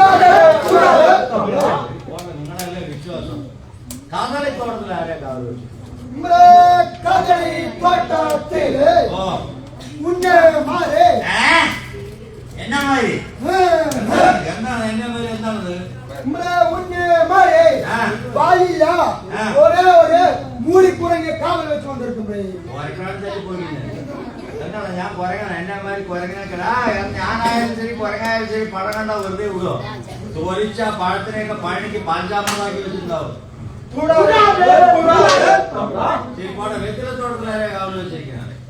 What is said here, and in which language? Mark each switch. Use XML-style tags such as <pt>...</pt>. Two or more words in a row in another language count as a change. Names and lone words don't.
<ml>നിങ്ങളല്ലേ വിശ്വാസം. കാതളിത്തോട്ടത്തിൽ ആരെ കാവൽ വെച്ചു? എന്നാ മാതിരി എന്താണ് എന്നെ മാതിരി എന്താണത്?</ml> <ta>ஒரே ஒரு மூடி குரங்க காவல் வச்சு வந்திருக்கும்.</ta> <ml>എന്താണ് ഞാൻ കുരങ്ങണം എന്നെ മാതിരി കുരങ്ങനൊക്കെടാ ഞാനായാലും ശരി കുരങ്ങായാലും ശരി പഴം കണ്ട വെറുതെ വിടുവോ? തൊലിച്ച പഴത്തിനെയൊക്കെ പഴനിക്ക് പഞ്ചാമൃതമാക്കി വെച്ചിട്ടുണ്ടാവും. വെറ്റിലത്തോട്ടത്തിലാരെ കാവൽ വെച്ചിരിക്കുന്നത്?</ml>